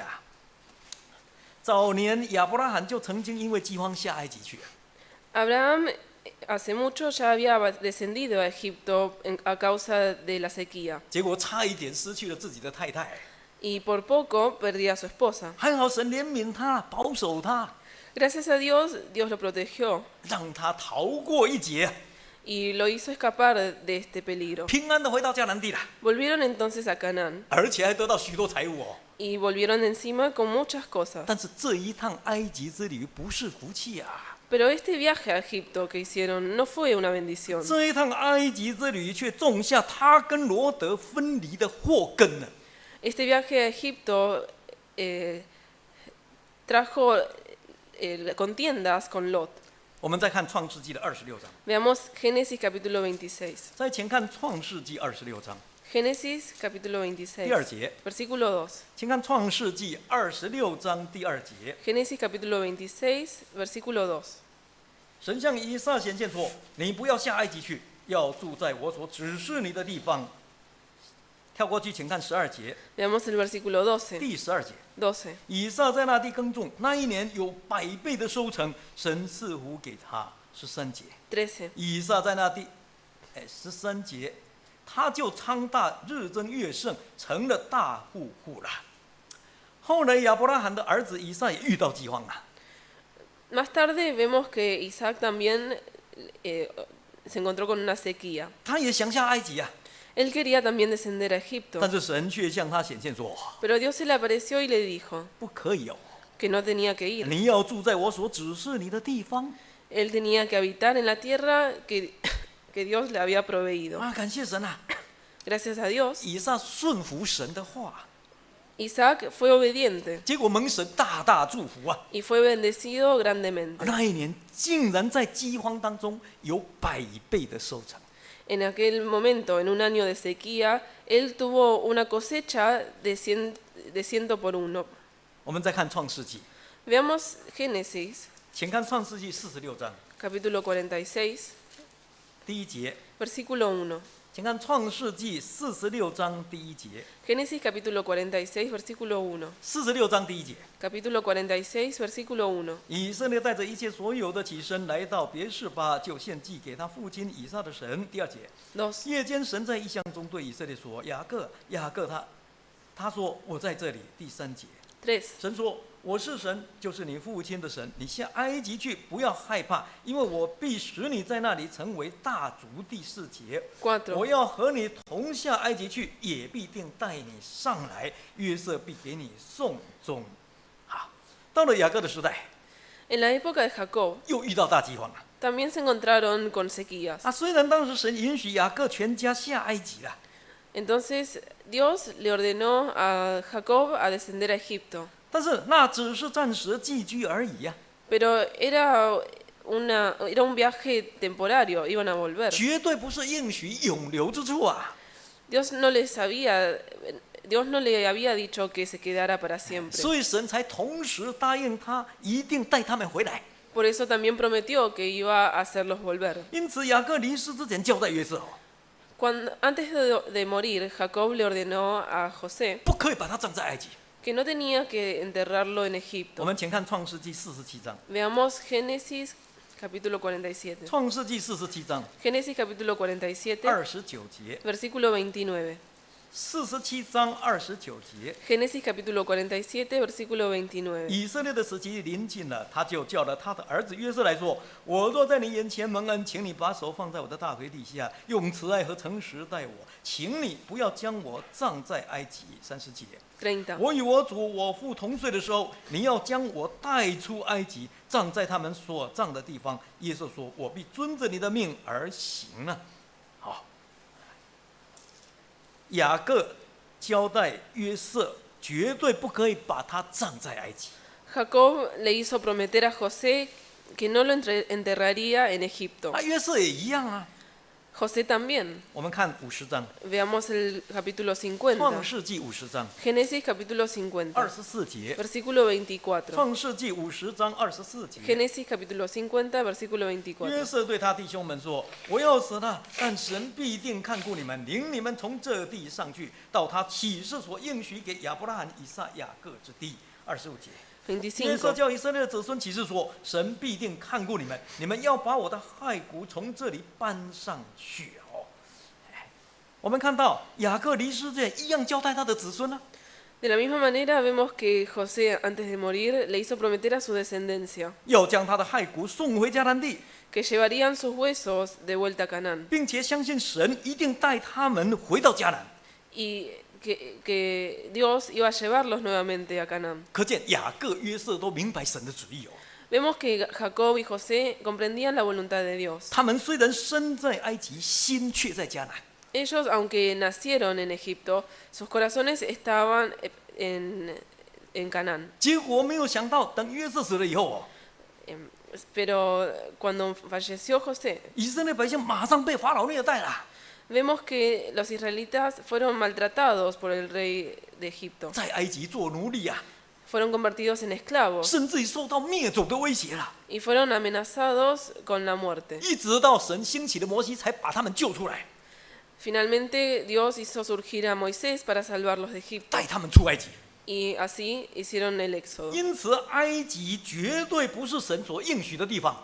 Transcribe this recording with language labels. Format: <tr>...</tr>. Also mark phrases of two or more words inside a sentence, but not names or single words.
<zh>早年亚伯拉罕就曾经因为饥荒下埃及去，</zh> <es>Abraham hace mucho ya había descendido a Egipto a causa de la sequía</es> <zh>结果差一点失去了自己的太太。</zh> <es>y por poco perdía a su esposa.</es> <zh>还好神怜悯他，保守他，</zh> <es>Gracias a Dios, Dios lo protegió</es> <zh>让他逃过一劫，</zh> <es>y lo hizo escapar de este peligro.</es> <zh>平安的回到迦南地了，</zh> <es>Volvieron entonces a Canaán</es> <zh>而且还得到许多财物哦。</zh> <es>y volvieron encima con muchas cosas.</es> <zh>但是这一趟埃及之旅不是福气啊，</zh> <es>Pero este viaje a Egipto que hicieron no fue una bendición.</es> <zh>这一趟埃及之旅却种下他跟罗德分离的祸根呢。</zh> <es>Este viaje a Egipto trajo contiendas con Lot.</es> <zh>我们再看创世纪的26章，</zh> <es>Veamos Génesis capítulo 26.</es> <zh>再前看创世纪26章</zh> <es>Génesis capítulo</es> <zh>第2 26, 节，</zh> <es>versículo 2.</es> <zh>请看创世纪26章第2节，</zh> <es>Génesis capítulo 26, versículo 2.</es> <zh>神向以撒显现说：“你不要下埃及去，要住在我所指示你的地方。” 跳过去，请看12节，</zh> <es>Veamos el versículo 12.</es> <zh>第12节。 12. 以撒在那地耕种，那一年有100倍的收成，神赐福给他。13节， 13. 以撒在那地，13节，他就昌大，日增月盛，成了大户户了。后来亚伯拉罕的儿子以撒也遇到饥荒了，</zh> <es>Más tarde vemos que Isaac también se encontró con una sequía.</es> <zh>他也想下埃及啊，</zh> <es>Él quería también descender a Egipto,</es> <zh>但是神却向他显现说：“</zh> <es>pero Dios se le apareció y le dijo</es> <zh>不可以哦，</zh> <es>que no tenía que ir.</es> <zh>你要住在我所指示你的地方。</zh> <es>Él tenía que habitar en la tierra que Dios le había proveído.</es> <zh>啊，感谢神啊！</zh> <es>Gracias a Dios,</es> <zh>以撒顺服神的话，</zh> <es>Isaac fue obediente</es> <zh>结果蒙神大大祝福啊！</zh> <es>y fue bendecido grandemente.</es> <zh>那一年竟然在饥荒当中有100倍的收成。</zh> <es>En aquel momento, en un año de sequía, él tuvo una cosecha de 100 por 1.</es> <zh>我们再看创世纪，</zh> <es>Veamos Génesis,</es> <zh>请看创世纪46章</zh> <es>capítulo 46,</es> <zh>第一节，</zh> <es>versículo 1.</es> <zh>请看创世纪46章第一节。</zh> <es>Génesis capítulo 46, versículo 1.</es> <zh>46 章第一节，</zh> <es>Capítulo 46, versículo 1.</es> <zh>以色列带着一切所有的起身，来到别是巴，就献祭给他父亲以撒的神。第二节， 2. 夜间神在异象中对以色列说：“雅各，雅各他说我在这里。” 第三节， 3. 神说：“我是神，就是你父亲的神。你下埃及去，不要害怕，因为我必使你在那里成为大族。” 第四节， 4. 我要和你同下埃及去，也必定带你上来。约瑟必给你送终。好，到了雅各的时代，</zh> <es>En la época de Jacob</es> <zh>又遇到大饥荒了。</zh> <es>también se encontraron con sequías.</es> <zh>虽然当时神允许雅各全家下埃及了，</zh> <es>Entonces Dios le ordenó a Jacob a descender a Egipto,</es> <zh>但是那只是暂时寄居而已呀、</zh> <es>pero era un viaje temporario, iban a volver.</es> <zh>绝对不是应许永留之处啊！</zh> <es>Dios no le había dicho que se quedara para siempre.</es> <zh>所以神才同时答应他，一定带他们回来。</zh> <es>Por eso también prometió que iba a hacerlos volver.</es> <zh>因此雅各离世之前交代约瑟，</zh> <es>Antes de morir, Jacob le ordenó a José</es> <zh>不可以把他葬在埃及。</zh> <es>que no tenía que enterrarlo en</es> <zh>我</zh> <es>Egipto.</es> <zh>们请看创世纪47章，</zh> <es>Veamos Génesis capítulo 47.</es> <zh>创世纪47章</zh> <es>Génesis capítulo 47,</es> <zh>29 节，</zh> <es>versículo 29.</es> <zh>47章29节。</zh> <es>Génesis capítulo 47, versículo 29.</es> <zh>以色列的时期临近了，他就叫了他的儿子约瑟来说：“我若在你眼前蒙恩，请你把手放在我的大腿底下，用慈爱和诚实待我，请你不要将我葬在埃及。”30节， 30. 我与我主我父同睡的时候，你要将我带出埃及，葬在他们所葬的地方。约瑟说：“我必遵着你的命而行了。”好，雅各交代约瑟，绝对不可以把他葬在埃及。</zh> <es>Jacob le hizo prometer a José que no lo enterraría en Egipto.</es> <zh>约瑟也一样啊。</zh> <es>José también.</es> <zh>我们看50章，</zh> <es>Veamos el capítulo</es> <zh>创</zh> <es>50.</es> <zh>世纪50章</zh> <es>Génesis capítulo 50,</es> <zh>24 节，</zh> <es>versículo 24.</es> <zh>创世纪50章24节。</zh> <es>Génesis capítulo 50, versículo</es> <zh>约</zh> <es>24.</es> <zh>瑟对他弟兄们说：“我要死了，但神必定看顾你们，领你们从这地上去，到他起誓所应许给亚伯拉罕、以撒、雅各之地。”25节。约瑟 25. 叫以色列的子孙起誓说：“神必定看顾你们，你们要把我的骸骨从这里搬上去。” 我们看到雅各离世前一样交代他的子孙呢、</zh> <es>De la misma manera vemos que José antes de morir le hizo prometer a su descendencia</es> <zh>要将他的骸骨送回迦南地，</zh> <es>que llevarían sus huesos de vuelta a Canaán</es> <zh>并且相信神一定带他们回到迦南。</zh> <es>y que Dios iba a llevarlos nuevamente a Canaán.</es> <zh>可见雅各、约瑟都明白神的旨意哦。</zh> <es>Vemos que Jacob y José comprendían la voluntad de Dios.</es> <zh>他们虽然身在埃及，心却在迦南。</zh> <es>Ellos, aunque nacieron en Egipto, sus corazones estaban en Canaán.</es> <zh>结果没有想到，等约瑟死了以后哦，</zh> <es>Pero cuando falleció José,</es> <zh>以色列百姓马上被法老虐待了，</zh> <es>vemos que los israelitas fueron maltratados por el rey de Egipto.</es> <zh>在埃及做奴隶啊，</zh> <es>Fueron convertidos en esclavos</es> <zh>甚至于受到灭种的威胁了。</zh> <es>y fueron amenazados con la muerte.</es> <zh>一直到神兴起的摩西，才把他们救出来，</zh> <es>Finalmente Dios hizo surgir a Moisés para salvarlos de Egipto</es> <zh>带他们出埃及。</zh> <es>y así hicieron el éxodo.</es> <zh>因此，埃及绝对不是神所应许的地方，</zh>